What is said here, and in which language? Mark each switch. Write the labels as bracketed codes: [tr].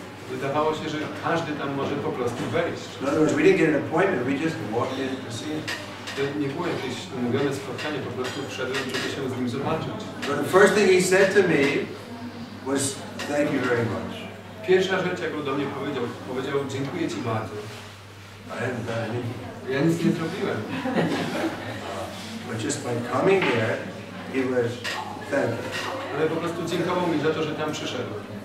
[pl] Wydawało się, że każdy tam może po prostu wejść. [en] In other words, we didn't get an appointment, we just walked in to see him. [pl] To nie było jakieś umówione spotkanie, po prostu wszedłem, żeby się z nim zobaczyć. [en] But the first thing he said to me was, "Thank you very much." [pl] Pierwsza rzecz, jaką do mnie powiedział, dziękuję Ci bardzo. [en] I hadn't done anything. [pl] Ja nic nie zrobiłem. [en] But just by coming there, he was thankful. [pl] Ale po prostu dziękował mi za to, że tam przyszedłem.